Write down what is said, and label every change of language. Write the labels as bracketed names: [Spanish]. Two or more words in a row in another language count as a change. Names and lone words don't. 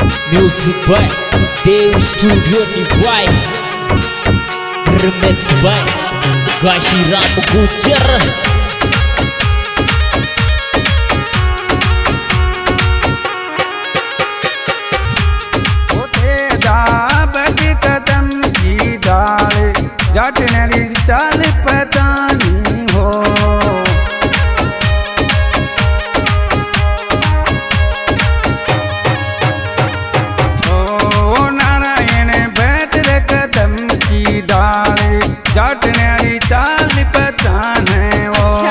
[English] Music by Dev Studio Nibai, remix by Gashiram Gujar. [Rajasthani] जट मेरी चाल पहचानी हो ओ नारायण बैठ रे कदम की डाले जट मेरी चाल पहचाने हो।